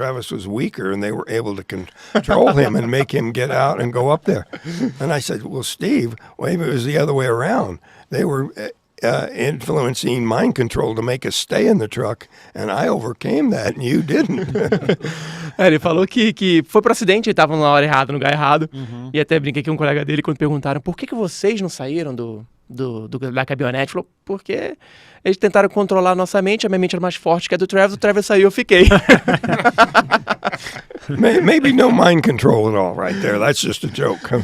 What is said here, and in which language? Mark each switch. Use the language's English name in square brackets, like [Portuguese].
[English] Travis was weaker, and they were able to control him and make him get out and go up there. And I said, well, Steve, maybe it was the other way around. They were influencing mind control to make us stay in the truck, and I overcame that, and you didn't. [Portuguese] Ele falou que foi pro acidente, ele tava na hora errada, no lugar errado. E até brinquei com um colega dele quando perguntaram por que vocês não saíram da caminhonete. Falou, porque eles tentaram controlar a nossa mente, a minha mente era mais forte que a do Travis saiu, eu fiquei. [English] Maybe no mind control at all right there. That's just a joke.